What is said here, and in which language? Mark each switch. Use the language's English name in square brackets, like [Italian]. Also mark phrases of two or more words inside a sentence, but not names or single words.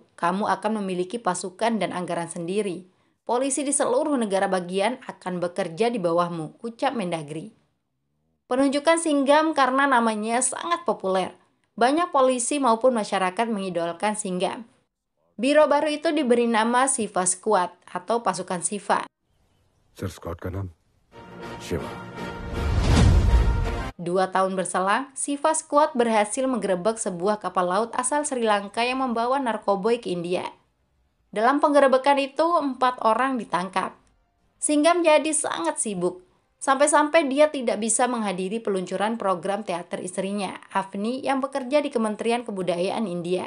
[Indonesian] Kamu akan memiliki pasukan dan anggaran sendiri. Polisi di seluruh negara bagian akan bekerja di bawahmu, ucap Mendagri. Penunjukan Singham karena namanya sangat populer. Banyak polisi maupun masyarakat mengidolakan Singham. Biro baru itu diberi nama Shiva Squad atau pasukan Shiva. [Hindi] सर स्कॉट का नाम शिवा। [Indonesian] 2 tahun berselang, Shiva Squad berhasil menggerebek sebuah kapal laut asal Sri Lanka yang membawa narkoboy ke India. Dalam penggerebekan itu, 4 orang ditangkap. Singham jadi sangat sibuk, sampai-sampai dia tidak bisa menghadiri peluncuran program teater istrinya, Avni, yang bekerja di Kementerian Kebudayaan India.